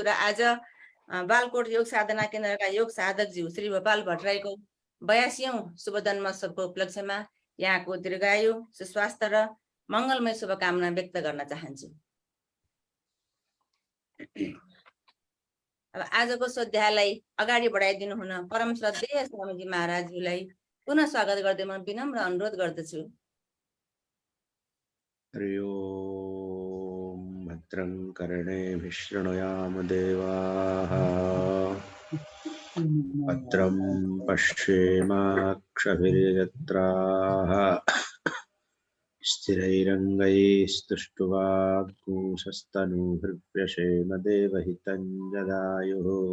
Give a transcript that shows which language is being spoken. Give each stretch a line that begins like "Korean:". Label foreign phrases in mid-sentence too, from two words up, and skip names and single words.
Nepali: र आज बालकोट योग साधना केन्द्रका योग साधकज्यू श्री भोपाल भट्टराईको 82औं शुभ जन्मोत्सवको उपलक्ष्यमा यहाँको दीर्घायु, सुस्वास्थ्य र मङ्गलमय शुभकामना व्यक्त गर्न चाहन्छु। अब आजको स्वाध्यायलाई अगाडि बढाइदिनु हुन परम श्रद्धेय स्वामीजी महाराजज्यूलाई पुनः स्वागत गर्दै म विनम्र अनुरोध गर्दछु।
Sanskrit: हरि ओम। भद्रं कर्णेभिः शृणुयाम देवाः, भद्रं पश्येमाक्षभिर्यजत्राः, स्थिरैरङ्गैस्तुष्टुवागुंसस्तनूभिर्व्यशेम देवहितं यदायुः।